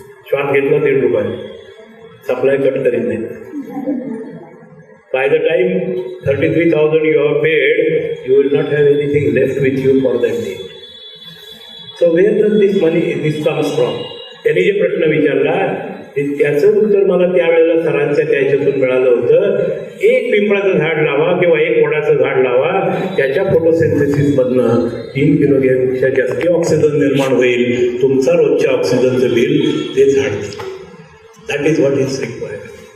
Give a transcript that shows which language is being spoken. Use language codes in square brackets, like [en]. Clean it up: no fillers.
[mr] श्वास घेतला 1.5 रुपये, सप्लाय कट करीत नाही। [en] By the time 33,000 you have paid, you will not have anything left with you for that day. So where does this money, this comes from? [mr] त्यांनी जे प्रश्न विचारला त्याचं उत्तर मला त्यावेळेला सरांच्या त्याच्यातून मिळालं होतं. एक पिंपळाचं झाड लावा किंवा एक वडाचं झाड लावा, त्याच्या फोटोसिंथेसिसमधनं 3 किलोग्रॅमपेक्षा जास्ती ऑक्सिजन निर्माण होईल. तुमचा रोजच्या ऑक्सिजनचं बिल ते झाड देईल. [en] That is what is required.